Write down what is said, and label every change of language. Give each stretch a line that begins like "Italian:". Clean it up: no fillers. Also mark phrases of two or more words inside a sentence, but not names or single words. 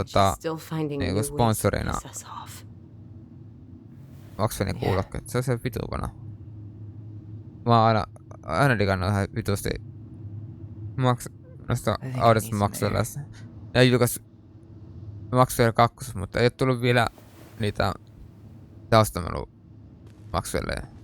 English: still finding
Finnish: niinku
English: new ways to
Finnish: sponsorina
English: piss us off.
Finnish: Maxwellin kuulokkeet. Se on se vituvana. Mä oon aina digannut ihan vitusti noista
English: I think I
Finnish: Audista
English: need some
Finnish: Maxwellista. Ja julkais Maxwell 2, mutta ei oo tullut vielä niitä taustamelu Maxwelleja.